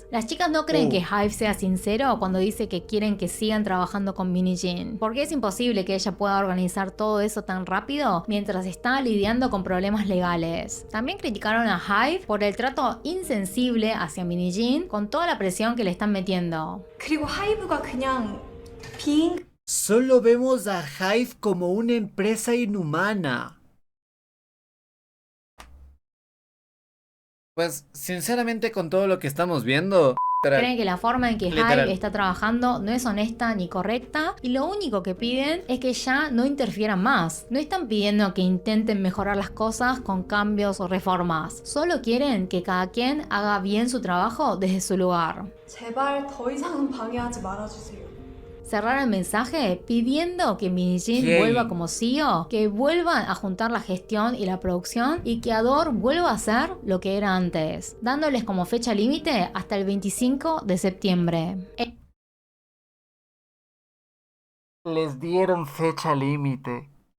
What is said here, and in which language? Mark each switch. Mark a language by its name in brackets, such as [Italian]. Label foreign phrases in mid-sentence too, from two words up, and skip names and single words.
[Spanish] Las chicas no creen que Hive sea sincero cuando dice que quieren que sigan trabajando con Billie Jean, porque es imposible que ella pueda organizar todo eso tan rápido mientras está lidiando con problemas legales. También criticaron a Hive por el trato insensible hacia Billie Jean con toda la presión que le están metiendo. [Korean] 그리고 하이브가 그냥 비인 [Spanish] Solo vemos a Hive como una empresa inhumana. Pues, sinceramente, con todo lo que estamos viendo, Creen que la forma en que Literal. Hive está trabajando no es honesta ni correcta y lo único que piden es que ya no interfieran más. No están pidiendo que intenten mejorar las cosas con cambios o reformas. Solo quieren que cada quien haga bien su trabajo desde su lugar. [Korean] 제발 더 이상은 방해하지 말아주세요. [Spanish] Cerrar el mensaje pidiendo que Billie Jean ¿Qué? vuelva como CEO, que vuelvan a juntar la gestión y la producción y que Adore vuelva a ser lo que era antes, dándoles como fecha límite hasta el 25 de septiembre. les dieron fecha límite.